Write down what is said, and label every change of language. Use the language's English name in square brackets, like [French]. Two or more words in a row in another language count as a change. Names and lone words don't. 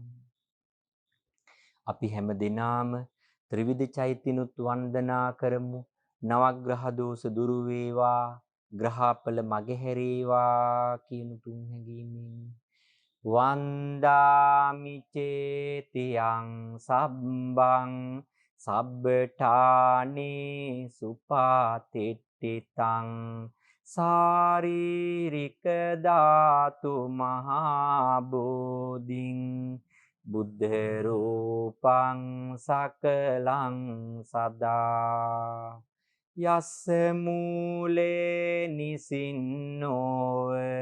[Sinhala] අපි හැම දිනාම ත්‍රිවිධ චෛත්‍යනුත් වන්දනා කරමු නවග්‍රහ දෝෂ දුරු වේවා ග්‍රහපල මගහැරේවා කියන තුන් හැඟීමෙන් [Pali] වන්දාමි චේතියං සබ්බං සබ්බඨානේ සුපාතිට්ඨිතං සාරීරික ධාතු මහා බෝධින් බුද්ධ රූපං සකලං සදා යස්ස මූලේ නිසින්නෝව